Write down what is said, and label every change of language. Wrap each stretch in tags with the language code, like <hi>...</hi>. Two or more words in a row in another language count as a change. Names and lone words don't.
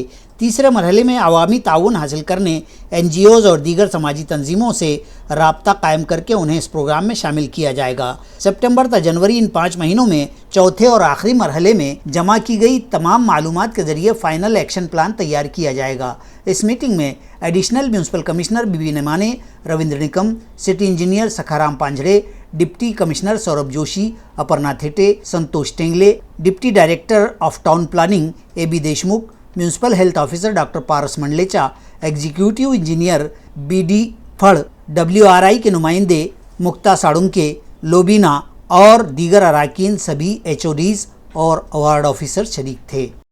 <ur>تیسرے مرحلے میں عوامی تعاون حاصل کرنے، NGOs اور دیگر سماجی تنظیموں سے رابطہ قائم کر کے انہیں اس پروگرام میں شامل کیا جائے گا۔ سپٹمبر تا جنوری ان 5 مہینوں میں چوتھے اور آخری مرحلے میں جمع کی گئی تمام معلومات کے ذریعے</ur> <en>final action plan</en> <ur>تیار کیا جائے گا۔ اس میٹنگ میں</ur> <en>additional municipal commissioner</en> <ur>بی بی نمانے، رویندر نکم،</ur> <en>city engineer</en> <ur>سکھارام پانجھڑے،</ur> <en>deputy commissioner</en> <ur>سوربھ جوشی، اپرنا تھیٹے، سنتوش ٹینگلے،</ur> <en>deputy director of town planning</en> <ur>AB دیشمکھ،</ur> <en>municipal health officer</en> <ur>ڈاکٹر پارس منڈلیچا،</ur> <en>executive engineer</en> <ur>BD پھڑ، WRI کے نمائندے مکتا ساڑنکے، لوبینا اور دیگر اراکین، سبھی HODs اور</ur> <en>ward officer</en> <ur>شریک تھے۔</ur>